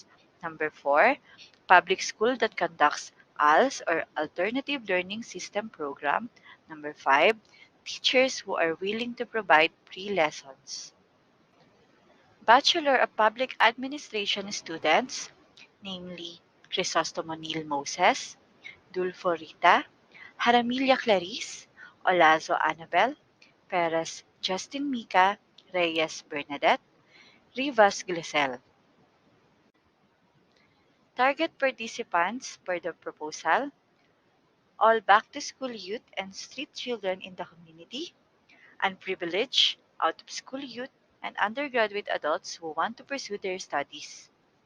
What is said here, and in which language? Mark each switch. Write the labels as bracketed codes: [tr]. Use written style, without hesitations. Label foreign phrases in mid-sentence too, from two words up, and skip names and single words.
[en] Number 4, Public school that conducts ALS or Alternative Learning System program. Number 5, Teachers who are willing to provide free lessons. Bachelor of Public Administration students, namely Crisostomo Moises, Dulfo Rita, Jaramilla Clarrize, Olazo Anabel, Perez Justine Mika, Reyes Bernadeth, Rivas Glezel. Target participants for the proposal: all back-to-school youth and street children in the community, unprivileged, out-of-school youth, and undergraduate adults who want to pursue their studies.